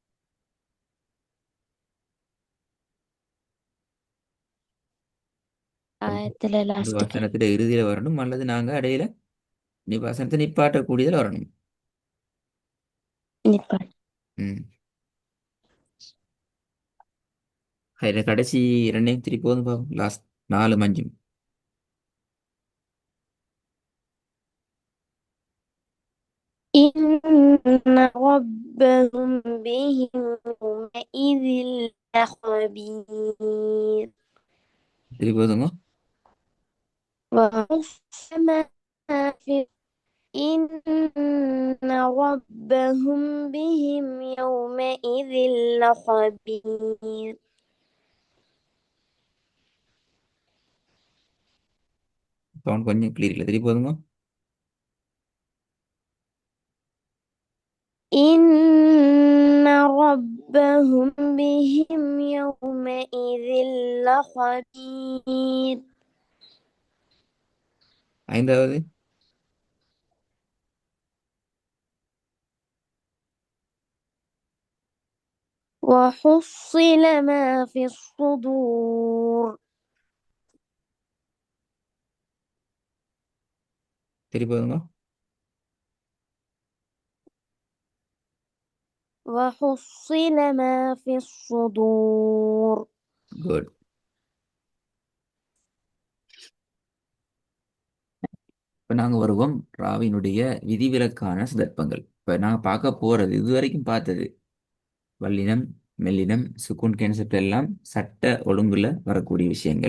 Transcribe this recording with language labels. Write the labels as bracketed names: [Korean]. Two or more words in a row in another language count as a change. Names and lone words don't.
[Tamil] ஆயத்துல ஒரு லாஸ்ட்டுக்கு. வசனத்துல இறுதியில வரணும், அல்லது நாங்க இடையில வசனத்தை நிப்பாட்டக்கூடியதுல வரணும். நிப்பாட்டு. ம். அதில் கடைசி ரெண்டையும் திருப்பி போதும் பாப்போம். லாஸ்ட் 4 5. [Arabic] إن ربهم بهم يومئذ لخبير [Tamil] திருப்பி போதுங்க. [Arabic] وحصل ما في إن ربهم بهم يومئذ لخبير [Tamil] சவுண்ட் கொஞ்சம் கிளியர் இல்லை. திருப்பி போதுங்க. [Arabic] إن ربهم بهم يومئذ لخبير [Tamil] 5வது. [Arabic] وحصل ما في الصدور [Tamil] திருப்பி போதுங்க. [Arabic] وحصل ما في الصدور [Tamil] குட். இப்போ நாங்கள் வருவோம் ராவினுடைய விதிவிலக்கான சந்தர்ப்பங்கள். இப்போ நாங்கள் பார்க்க போகிறது இதுவரைக்கும் பார்த்தது வல்லினம், மெல்லினம், சுக்குன் கான்செப்ட் எல்லாம் சட்ட ஒழுங்குல வரக்கூடிய விஷயங்கள்.